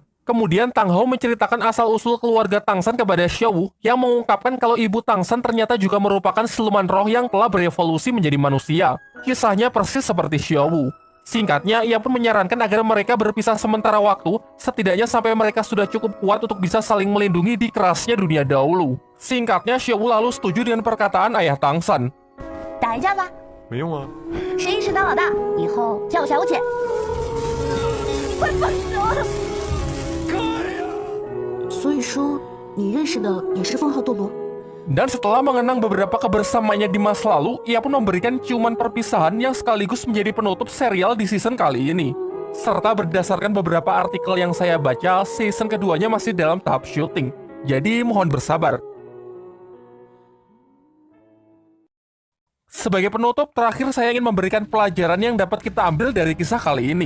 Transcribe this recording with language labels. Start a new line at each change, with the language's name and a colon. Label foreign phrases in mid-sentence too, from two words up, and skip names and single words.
Indonesian: Kemudian Tang Hao menceritakan asal-usul keluarga Tangsan kepada Xiaowu yang mengungkapkan kalau ibu Tangsan ternyata juga merupakan siluman roh yang telah berevolusi menjadi manusia. Kisahnya persis seperti Xiaowu. Singkatnya, ia pun menyarankan agar mereka berpisah sementara waktu, setidaknya sampai mereka sudah cukup kuat untuk bisa saling melindungi di kerasnya dunia dahulu. Singkatnya, Xiao lalu setuju dengan perkataan ayah Tangsan.
Chinese: 打一架吧，没用啊。谁硬是当老大，以后叫我小姐。快放手！所以说，你认识的也是封号斗罗。
Indonesian: Dan setelah mengenang beberapa kebersamaannya di masa lalu, ia pun memberikan ciuman perpisahan yang sekaligus menjadi penutup serial di season kali ini. Serta berdasarkan beberapa artikel yang saya baca, season keduanya masih dalam tahap syuting. Jadi mohon bersabar. Sebagai penutup, terakhir saya ingin memberikan pelajaran yang dapat kita ambil dari kisah kali ini.